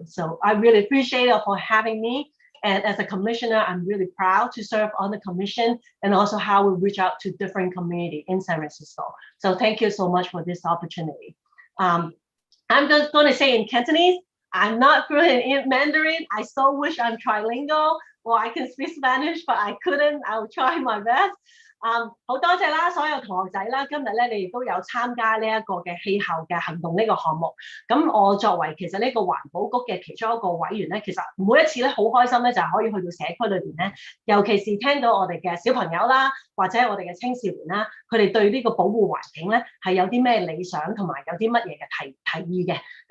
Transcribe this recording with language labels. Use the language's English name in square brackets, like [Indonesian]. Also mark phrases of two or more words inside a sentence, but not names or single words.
[English] So I really appreciate it for having me. And as a commissioner, I'm really proud to serve on the commission, and also how we reach out to different communities in San Francisco. So thank you so much for this opportunity. I'm just going to say in Cantonese, I'm not fluent in Mandarin. I so wish I'm trilingual, or I can speak Spanish, but I couldn't. I'll try my best. [Cantonese] 好多謝啦，所有同學仔啦，今日咧你哋都有參加呢一個嘅氣候嘅行動呢個項目。咁我作為其實呢個環保局嘅其中一個委員咧，其實每一次咧好開心咧，就係可以去到社區裏邊咧，尤其是聽到我哋嘅小朋友啦，或者我哋嘅青少年啦，佢哋對呢個保護環境咧係有啲咩理想，同埋有啲乜嘢嘅提議嘅。